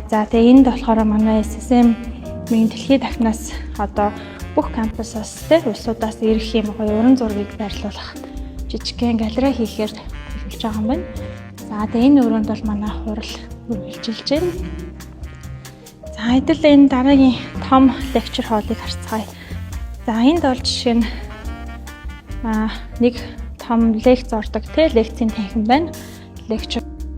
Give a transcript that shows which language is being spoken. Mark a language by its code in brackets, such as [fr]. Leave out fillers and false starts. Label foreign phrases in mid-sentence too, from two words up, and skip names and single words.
[mn] За тэгээ энд болохоор манай SSM-ийн дэлхийн дахнаас одоо бүх кампусаас улсуудаас ирэх юм гоё уран зургийг байрлуулах жижигхэн галерей хийхээр төлөвлөж байгаа юм байна. За тэгээ энэ өрөөнд бол манай хурал үргэлжилж байна. За хэдүүлээ энэ дараагийн том [en] lecture hall- [mn] ыг харцгаая. За энд бол жишээ нь нэг том лекц ордог лекцийн танхим байна. [en] Lecture